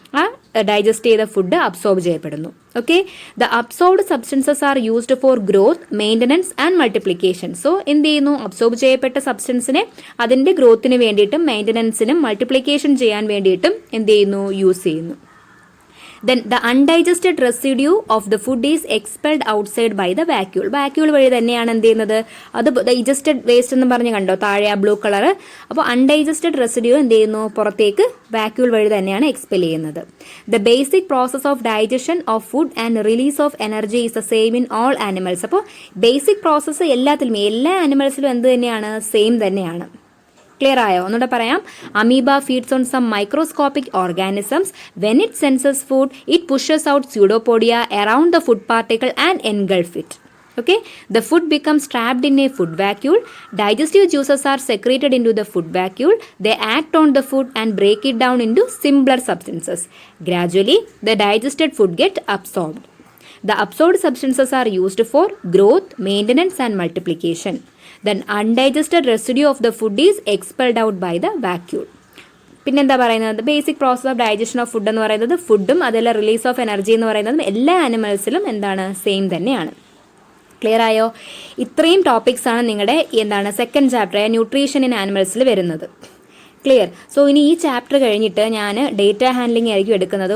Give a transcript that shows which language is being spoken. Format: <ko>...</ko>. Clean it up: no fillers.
<ml>ആ ഡൈജസ്റ്റ് ചെയ്ത food absorb ചെയ്യപ്പെടുന്നു.</ml> <en>Okay, the absorbed substances are used for growth, maintenance and multiplication. So</en> <ml>എന്ത് ചെയ്യുന്നു? അബ്സോർബ് ചെയ്യപ്പെട്ട സബ്സ്റ്റൻസിനെ അതിൻ്റെ ഗ്രോത്തിന് വേണ്ടിയിട്ടും മെയിൻ്റനൻസിനും മൾട്ടിപ്ലിക്കേഷൻ ചെയ്യാൻ വേണ്ടിയിട്ടും എന്ത് ചെയ്യുന്നു? യൂസ് ചെയ്യുന്നു.</ml> <en>Then the undigested residue of the food is expelled outside by the vacuole.</en> <ml>Vacuole വഴി തന്നെയാണ് എന്ത് ചെയ്യുന്നത്? അത് ഡൈജസ്റ്റഡ് വേസ്റ്റ് എന്ന് പറഞ്ഞ് കണ്ടോ താഴെ ആ ബ്ലൂ കളർ. അപ്പോൾ അൺഡൈജസ്റ്റഡ് റെസിഡ്യൂ എന്ത് ചെയ്യുന്നു? പുറത്തേക്ക് വാക്യൂൾ വഴി തന്നെയാണ് എക്സ്പെൽ ചെയ്യുന്നത്.</ml> <en>The basic process of digestion of food and release of energy is the same in all animals.</en> <ml>അപ്പോൾ ബേസിക് പ്രോസസ്സ് എല്ലാത്തിലും എല്ലാ ആനിമൽസിലും എന്ത് തന്നെയാണ്? സെയിം തന്നെയാണ്. ക്ലിയർ ആയോ? ഒന്നുകൂടെ പറയാം.</ml> <en>Amoeba feeds on some microscopic organisms. When it senses food it pushes out pseudopodia around the food particle and engulf it. Okay, the food becomes trapped in a food vacuole. Digestive juices are secreted into the food vacuole. They act on the food and break it down into simpler substances. Gradually, the digested food gets absorbed. The absorbed substances are used for growth, maintenance and multiplication. Then undigested residue of the food is expelled out by the vacuole.</en> <ml>പിന്നെന്താ പറയുന്നത്?</ml> <en>basic process of digestion of food</en> <ml>എന്ന് പറയുന്നത് ഫുഡും അതല്ല release of energy എന്ന് പറയുന്നതും എല്ലാ ആനിമൽസിലും എന്താണ്? സെയിം തന്നെയാണ്. ക്ലിയർ ആയോ? ഇത്രയും ടോപ്പിക്സാണ് നിങ്ങളുടെ എന്താണ് സെക്കൻഡ് ചാപ്റ്റർ ന്യൂട്രീഷൻ ഇൻ ആനിമൽസിൽ വരുന്നത്. ക്ലിയർ. സോ ഇനി ഈ ചാപ്റ്റർ കഴിഞ്ഞിട്ട് ഞാൻ ഡേറ്റ ഹാൻഡ്ലിംഗ് ആയിരിക്കും എടുക്കുന്നത്.</ml>